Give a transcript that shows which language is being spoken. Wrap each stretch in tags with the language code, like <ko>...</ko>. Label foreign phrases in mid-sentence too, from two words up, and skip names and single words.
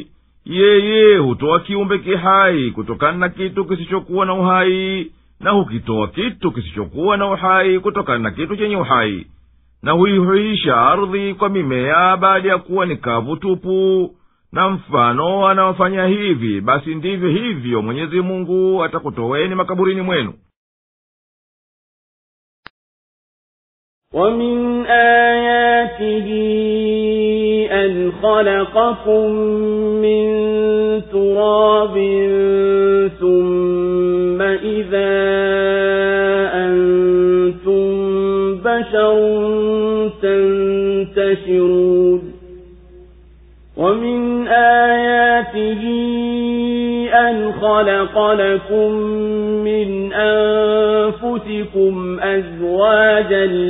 <sw>Yeye hutoa kiumbe kihai kutokana na kitu kisichokuwa na uhai, na hukitoa kitu kisichokuwa na uhai kutokana na kitu chenye uhai, na huihuisha ardhi kwa mimea baada ya kuwa ni kavu tupu. Na mfano anaofanya hivi, basi ndivyo hivyo Mwenyezi Mungu atakutoweni makaburini mwenu.</sw> <ar>ومن آياته أن خلقكم من تراب ثم إذا أنتم بشر تنتشرون ومن آياته أن خلق لكم من أنفسكم أزواجا</ar>